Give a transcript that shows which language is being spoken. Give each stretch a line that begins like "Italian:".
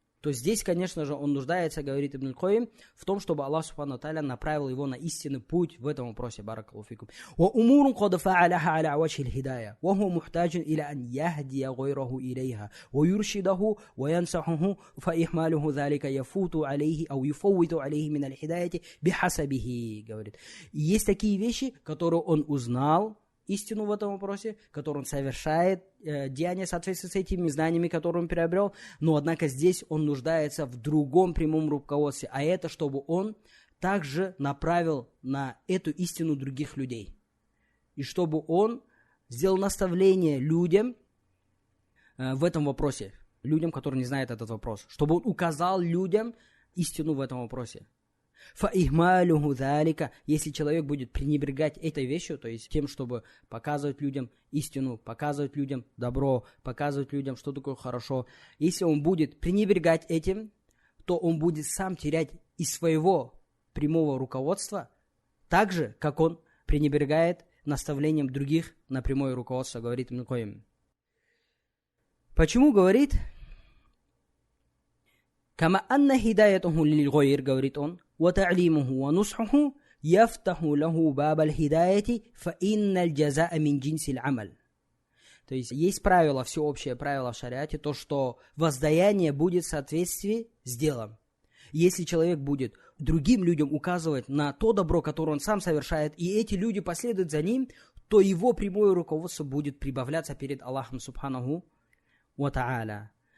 Russian: то здесь, конечно же, он нуждается, говорит Ибн аль-Кайим, в том, чтобы Аллах Субхану Тааля направил его на истинный путь в этом вопросе.
Arabic: Баракаллаху фикум. وأمور قد فعلها على وجه الهداية وهو محتاج إلى أن يهدي غيره إليها ويرشده وينصحه فإهماله ذلك يفوت عليه أو يفوت عليه من الهداية بحسبه.
Russian: Говорит. Есть такие вещи, которые он узнал, истину в этом вопросе, который он совершает, деяния соответствуют с этими знаниями, которые он приобрел, но однако здесь он нуждается в другом прямом руководстве, а это чтобы он также направил на эту истину других людей. И чтобы он сделал наставление людям в этом вопросе, людям, которые не знают этот вопрос, чтобы он указал людям истину в этом вопросе.
Arabic: فَإِهْمَالُهُ ذَلِكَ.
Russian: Если человек будет пренебрегать этой вещью, то есть тем, чтобы показывать людям истину, показывать людям добро, показывать людям, что такое хорошо, если он будет пренебрегать этим, то он будет сам терять из своего прямого руководства, так же, как он пренебрегает наставлением других на прямое руководство, говорит Ибн аль-Кайим. Почему говорит?
Arabic: كَمَا أَنَّ هِدَايَتُهُ لِلْغَيْرِ,
Russian: говорит он,
Arabic: وَتَعْلِيمُهُ وَنُصْحُهُ يَفْتَحُ لَهُ بَابَ الْهِدَايَةِ فَإِنَّ الْجَزَاءَ مِنْ جِنْسِ الْعَمَلِ.
Russian: То есть правило, всеобщее правило в шариате, то, что воздаяние будет в соответствии с делом. Если человек будет другим людям указывать на то добро, которое он сам совершает, и эти люди последуют за ним, то его прямое руководство будет прибавляться перед Аллахом Субханаху ва Та'аля.